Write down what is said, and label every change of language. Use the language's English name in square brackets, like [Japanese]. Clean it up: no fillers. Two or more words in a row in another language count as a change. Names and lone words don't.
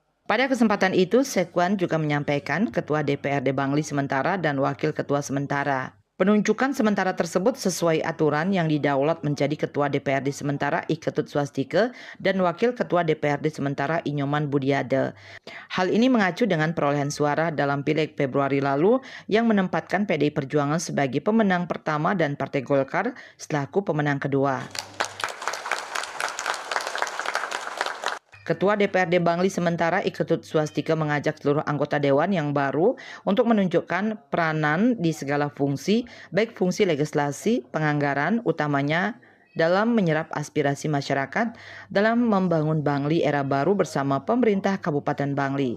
[Indonesian] Pada kesempatan itu, Sekwan juga menyampaikan Ketua DPRD Bangli sementara dan Wakil Ketua sementara. Penunjukan sementara tersebut sesuai aturan yang didaulat menjadi Ketua DPRD sementara I Ketut Swastike dan Wakil Ketua DPRD sementara I Nyoman Budiade. Hal ini mengacu dengan perolehan suara dalam Pileg Februari lalu yang menempatkan PDI Perjuangan sebagai pemenang pertama dan Partai Golkar selaku pemenang kedua. Ketua DPRD Bangli sementara I Ketut Swastike mengajak seluruh anggota dewan yang baru untuk menunjukkan peranan di segala fungsi, baik fungsi legislasi, penganggaran, utamanya dalam menyerap aspirasi masyarakat dalam membangun Bangli era baru bersama pemerintah Kabupaten Bangli.